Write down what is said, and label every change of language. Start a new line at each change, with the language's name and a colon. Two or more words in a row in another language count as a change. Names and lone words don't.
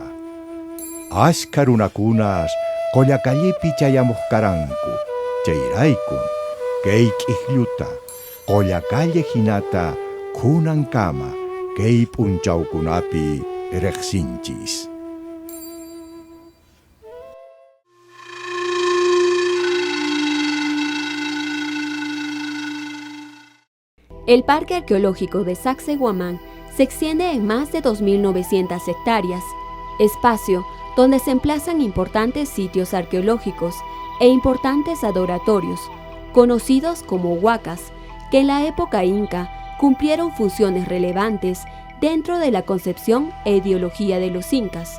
Quechua: Ashka runakunas qollakallipi chayamuq karanku, chayraykum kay k'iklluta qollakalle hinata kunankama kay p'unchawkunapi riqsinchis.
Spanish: El Parque Arqueológico de Sacsayhuamán se extiende en más de 2.900 hectáreas, espacio donde se emplazan importantes sitios arqueológicos e importantes adoratorios, conocidos como huacas, que en la época inca cumplieron funciones relevantes dentro de la concepción e ideología de los incas.